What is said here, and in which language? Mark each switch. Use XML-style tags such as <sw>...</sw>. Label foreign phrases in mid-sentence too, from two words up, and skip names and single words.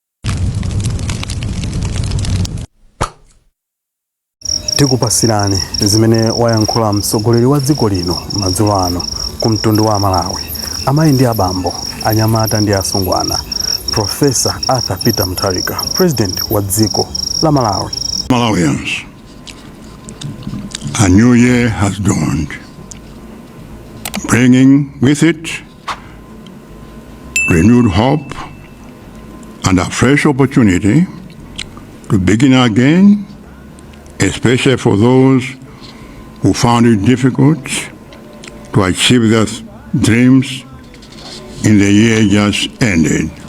<ny>Tikupasirani zimene wayankhula mtsogoleri wa dziko lino madzulo ano ku mtundu wa Malawi, amayi ndi abambo, anyamata ndi asungwana, Professor Arthur Peter Mutharika, President wa dziko la Malawi.</ny> <en>Malawians, a new year has dawned, bringing with it renewed hope and a fresh opportunity to begin again, especially for those who found it difficult to achieve their dreams in the year just ended.</en>